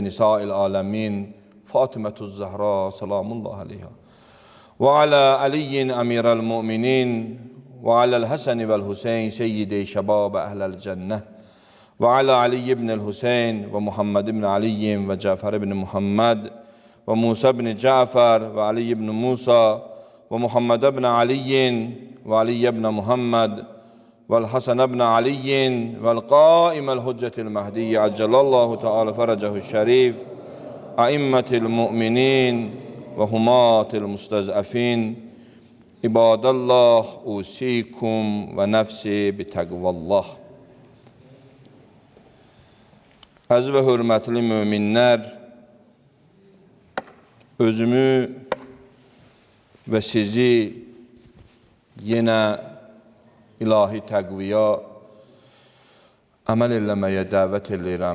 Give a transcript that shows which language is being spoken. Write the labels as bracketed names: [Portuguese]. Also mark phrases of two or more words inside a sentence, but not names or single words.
[Arabic] نساء العالمين فاطمة الزهراء سلام الله عليها وعلى علي أمير المؤمنين وعلى الحسن والحسين سيدي شباب أهل الجنة وعلى علي بن الحسين ومحمد بن علي و جعفر بن محمد وموسى بن جعفر وعلي بن موسى ومحمد بن علي وعلي بن محمد والحسن بن علي والقائم الحجة المهدي عجل الله تعالى فرجه الشريف أئمة المؤمنين وهمات المستضعفين عباد الله أوصيكم ونفسي بتقوى الله. [Azerbaijani] Əziz və hörmətli möminlər, özümü və sizi yenə ilahi təqviyə əməl eləməyə dəvət edirəm.